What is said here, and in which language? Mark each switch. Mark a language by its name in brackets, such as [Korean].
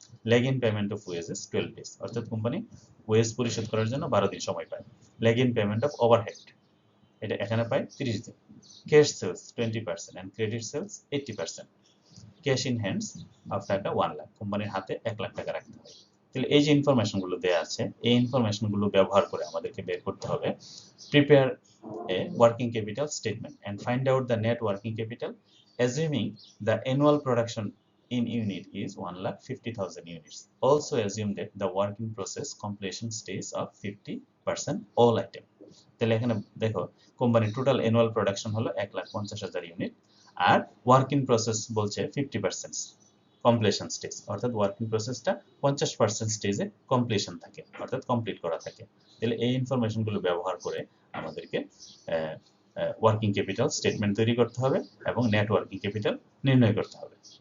[Bangla] Lag in payment of wages 12 days, অর্থাৎ company wedge পরিশোধ করার জন্য 12 দিন সময় পায়। Lag in payment of overhead এটা এখানে পায় 30 দিন। Cash sales 20% end credit sales 80%। Cash in hands of টাকা 1 লাখ, কোম্পানির হাতে 1 লাখ টাকা রাখতে হয়। তাহলে এই যে ইনফরমেশনগুলো দেয়া আছে, এই ইনফরমেশনগুলো ব্যবহার করে আমাদেরকে বের করতে হবে [English] Prepare a working capital statement and find out the net working capital assuming the annual production in unit is 1,50,000 units. Also assume that the work in process completion stage of 50% all item. [Bangla] তাহলে এখানে দেখো company total annual production হলো 1,50,000 unit, আর work in process বলছে 50% completion stage, অর্থাৎ work in প্রসেসটা 50% স্টেজে completion থাকে, অর্থাৎ কমপ্লিট করা থাকে। তাহলে এই ইনফরমেশনগুলো ব্যবহার করে আমাদেরকে ওয়ার্কিং ক্যাপিটাল স্টেটমেন্ট তৈরি করতে হবে এবং নেট ওয়ার্কিং ক্যাপিটাল নির্ণয় করতে হবে।